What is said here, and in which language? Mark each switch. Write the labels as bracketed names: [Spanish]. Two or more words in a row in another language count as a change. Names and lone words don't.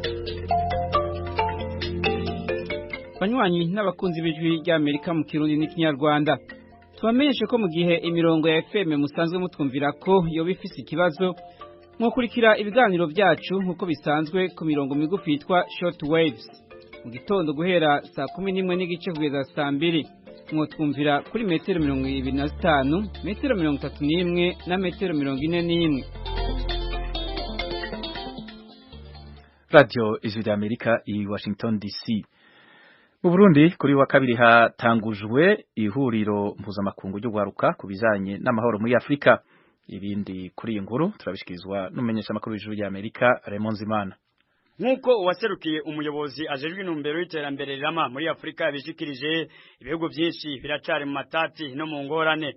[Rundi] Banywanyi n'abakunzi b'ijwi rya Amerika mu Kirundi n'Ikinyarwanda, tubamenyeshe ko mu gihe imirongo ya FM musanzwe mutwumvira ko yo bifise ikibazo, mwokurikira ibiganiro byacu nkuko bisanzwe ku mirongo migufi yitwa [English] short waves. [Rundi] Mu gitondo guhera saa 11 n'igice kugeza saa 2 mwotwumvira kuri metero 25, metero 31 na metero 41. Radio Ijwi rya Amerika i Washington DC. Mu Burundi kuri wa kabiri hatangujwe ihuriro mpuzamakungu ryo gwaruka ku bijanye n'amahoro muri Afrika. Ibindi kuri iyi nkuru turabishikirizwa n'umumenyesha makuru w'Ijwi rya Amerika Raymond Zimana. Nkuko uwaserukiye umuyobozi ajejwe intumbero y'iterambere rirama muri Afrika yabishikirije, ibihugu byinshi biracari mu matati no mu ngorane.